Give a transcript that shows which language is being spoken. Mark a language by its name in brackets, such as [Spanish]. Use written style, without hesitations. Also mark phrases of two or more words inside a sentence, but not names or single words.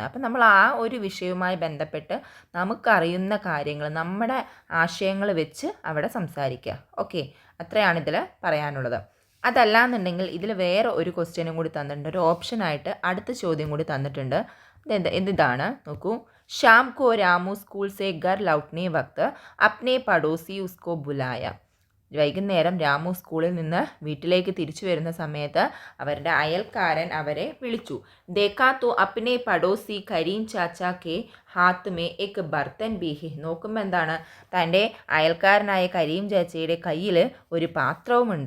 [Malayalam] അപ്പം നമ്മൾ ആ ഒരു വിഷയവുമായി ബന്ധപ്പെട്ട് നമുക്കറിയുന്ന കാര്യങ്ങൾ, നമ്മുടെ ആശയങ്ങൾ വെച്ച് അവിടെ സംസാരിക്കുക. ഓക്കെ, അത്രയാണിതിൽ പറയാനുള്ളത്. അതല്ലാന്നുണ്ടെങ്കിൽ ഇതിൽ വേറെ ഒരു ക്വസ്റ്റ്യനും കൂടി തന്നിട്ടുണ്ട്. ഒരു ഓപ്ഷനായിട്ട് അടുത്ത ചോദ്യം കൂടി തന്നിട്ടുണ്ട്. ഇതാണ്, നോക്കൂ. [Hindi] शाम को रामू स्कूल से घर लौटने वक्त अपने पड़ोसी उसको बुलाया. [Malayalam] വൈകുന്നേരം രാമു സ്കൂളിൽ നിന്ന് വീട്ടിലേക്ക് തിരിച്ചു വരുന്ന സമയത്ത് അവരുടെ അയൽക്കാരൻ അവരെ വിളിച്ചു. [Hindi] देखा तो अपने पड़ोसी करीम चाचा के हाथ में एक बर्तन भी है. [Malayalam] നോക്കുമ്പോൾ എന്താണ്, തൻ്റെ അയൽക്കാരനായ കരീം ചാച്ചയുടെ കയ്യിൽ ഒരു പാത്രവുമുണ്ട്.